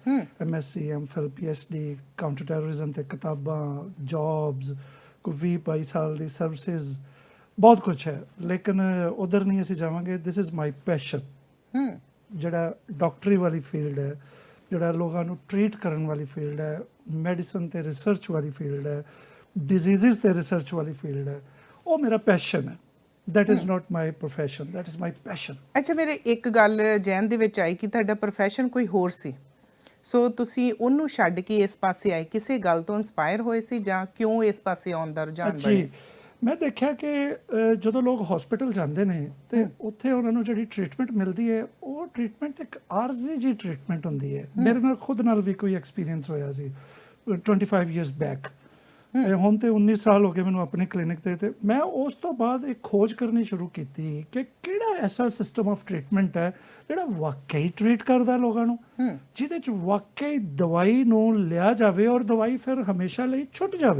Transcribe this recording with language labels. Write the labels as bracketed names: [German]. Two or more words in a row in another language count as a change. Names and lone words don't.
[Punjabi] MSc, MPhil, PhD, [English] counter terrorism [Punjabi] 'ਤੇ ਕਿਤਾਬਾਂ, ਜੌਬਸ, ਕੋਈ 20-22 ਸਾਲ ਦੀ ਸਰਵਿਸਿਜ਼, ਬਹੁਤ ਕੁਛ ਹੈ। ਲੇਕਿਨ ਉਧਰ ਨਹੀਂ ਅਸੀਂ ਜਾਵਾਂਗੇ। [English] This is my passion. [Punjabi] ਜਿਹੜਾ ਡਾਕਟਰੀ ਵਾਲੀ ਫੀਲਡ ਹੈ, ਜਿਹੜਾ ਲੋਕਾਂ ਨੂੰ ਟਰੀਟ ਕਰਨ ਵਾਲੀ ਫੀਲਡ ਹੈ, ਮੈਡੀਸਨ 'ਤੇ ਰਿਸਰਚ ਵਾਲੀ ਫੀਲਡ ਹੈ, ਡਿਜ਼ੀਜ਼ਿਜ਼ 'ਤੇ ਰਿਸਰਚ ਵਾਲੀ ਫੀਲਡ ਹੈ, ਉਹ ਮੇਰਾ ਪੈਸ਼ਨ ਹੈ। [English] That is not my profession, that is my passion. [Punjabi] ਅੱਛਾ, ਮੇਰੇ ਇੱਕ ਗੱਲ ਜਹਿਨ ਦੇ ਵਿੱਚ ਆਈ ਕਿ ਤੁਹਾਡਾ ਪ੍ਰੋਫੈਸ਼ਨ ਕੋਈ ਹੋਰ ਸੀ, ਸੋ ਤੁਸੀਂ ਉਹਨੂੰ ਛੱਡ ਕੇ ਇਸ ਪਾਸੇ ਆਏ, ਕਿਸੇ ਗੱਲ ਤੋਂ ਇਨਸਪਾਇਰ ਹੋਏ ਸੀ ਜਾਂ ਕਿਉਂ ਇਸ ਪਾਸੇ ਆਉਣ ਦਾ ਰੁਝਾਨ ਬਣਿਆ? ਮੈਂ ਦੇਖਿਆ ਕਿ ਜਦੋਂ ਲੋਕ ਹਸਪੀਟਲ ਜਾਂਦੇ ਨੇ ਤੇ ਉੱਥੇ ਉਹਨਾਂ ਨੂੰ ਜਿਹੜੀ ਟ੍ਰੀਟਮੈਂਟ ਮਿਲਦੀ ਹੈ, ਉਹ ਟ੍ਰੀਟਮੈਂਟ ਇੱਕ ਆਰਜ਼ੀ ਜਿਹੀ ਟ੍ਰੀਟਮੈਂਟ ਹੁੰਦੀ ਹੈ। ਮੇਰੇ ਨਾਲ ਖੁਦ ਨਾਲ ਵੀ ਕੋਈ ਐਕਸਪੀਰੀਅੰਸ ਹੋਇਆ ਸੀ 25 [English] years back। [Punjabi] ਹੁਣ ਤੇ 19 ਸਾਲ ਹੋ ਗਏ ਮੈਨੂੰ ਆਪਣੇ ਕਲੀਨਿਕ ਤੇ ਮੈਂ ਉਸ ਤੋਂ ਬਾਅਦ ਇੱਕ ਖੋਜ ਕਰਨੀ ਸ਼ੁਰੂ ਕੀਤੀ ਕਿ ਕਿਹੜਾ ਐਸਾ [English] system of treatment [Punjabi] ਹੈ ਜਿਹੜਾ ਵਾਕਈ ਟ੍ਰੀਟ ਕਰਦਾ ਲੋਕਾਂ ਨੂੰ, ਜਿਹਦੇ 'ਚ ਵਾਕਈ ਦਵਾਈ ਨੂੰ ਲਿਆ ਜਾਵੇ ਔਰ ਦਵਾਈ ਫਿਰ ਹਮੇਸ਼ਾ ਲਈ ਛੁੱਟ ਜਾਵੇ।